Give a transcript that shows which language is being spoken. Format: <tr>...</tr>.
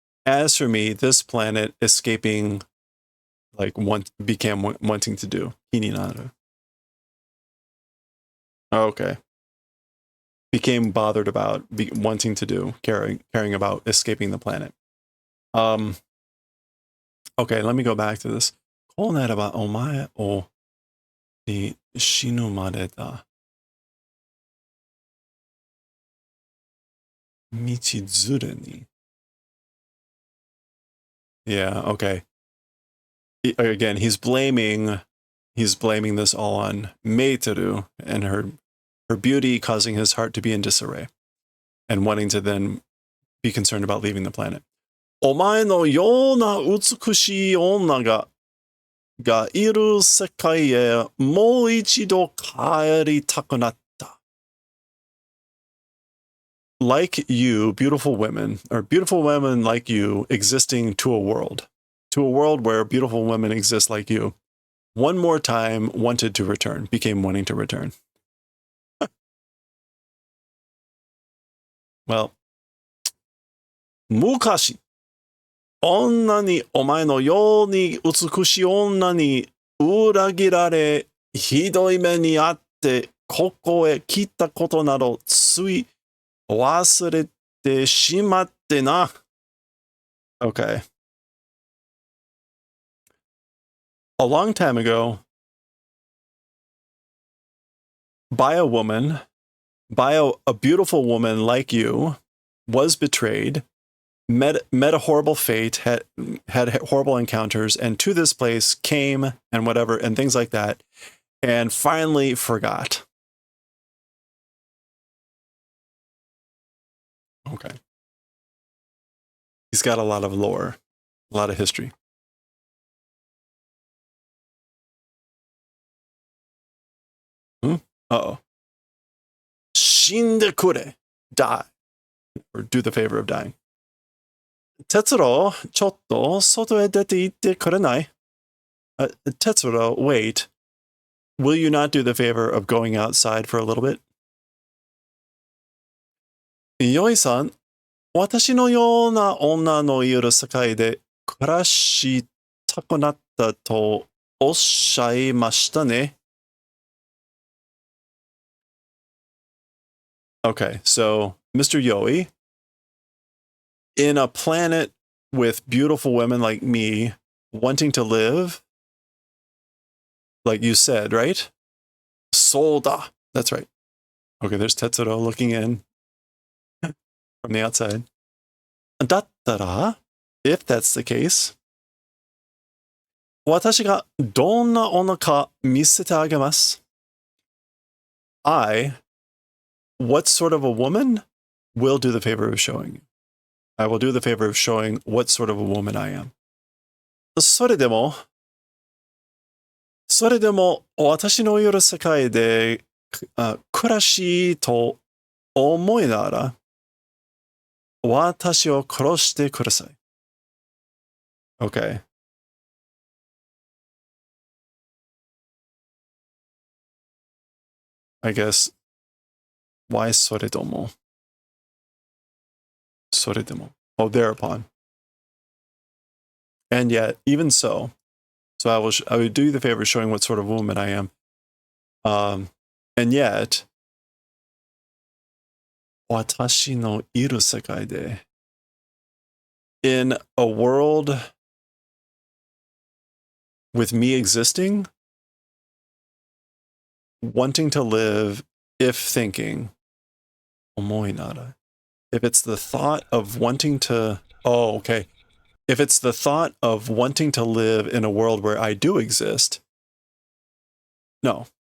<en>As for me, this planet escaping, like became wanting to do. Hininaru. Okay. Became bothered about, wanting to do, caring about escaping the planet. Okay, let me go back to this.</en> <ja>こうなればお前をに死ぬまでだ。道連れに.</ja> <en>Yeah, okay. Again, he's blaming this all on Meiteru and her beauty causing his heart to be in disarray and wanting to then be concerned about leaving the planet.</en> <ja>お前のような美しい女がいる世界へもう一度帰りたくなった。</ja> <en>Like you, beautiful women, or beautiful women like you existing to a world where beautiful women exist like you, one more time became wanting to return.</en> <ja>Well, 昔、女にお前のように美しい女に裏切られ、ひどい目にあって、ここへ来たことなどつい忘れてしまってな。</ja> <en>Okay. A long time ago, by a beautiful woman like you, was betrayed, met a horrible fate, had horrible encounters, and to this place came and whatever, and things like that, and finally forgot. Okay. He's got a lot of lore, a lot of history.</en> <ja>Uh-oh. 死んでくれ.</ja> <en>Die. Or do the favor of dying.</en> <ja>哲郎、ちょっと外へ出て行ってくれない?</ja> <en>Tetsuro, wait. Will you not do the favor of going outside for a little bit?</en> <ja>よいさん、私のような女のいる世界で暮らしたくなったとおっしゃいましたね。</ja> <en>Okay, so Mr. Yoi, in a planet with beautiful women like me wanting to live, like you said, right? Solda. That's right. Okay, there's Tetsuro looking in from the outside.</en> <ja>だったら,</ja> <en>if that's the case,</en> <ja>私がどんな女か見せてあげます.</ja> <en>What sort of a woman, will do the favor of showing you. I will do the favor of showing what sort of a woman I am.</en> <ja>それでも私のいる世界で暮らしと思いなら私を殺してください.</ja> <en>Okay. I guess, why</en> <ja>それとも? それでも.</ja> <en>Oh, thereupon. And yet, even so I would do you the favor of showing what sort of woman I am. And yet,</en> <ja>私のいる世界で</ja> <en>in a world with me existing, wanting to live, if thinking, omoi nara. If it's the thought of wanting to, oh, okay. If it's the thought of wanting to live in a world where I do exist, no.</en>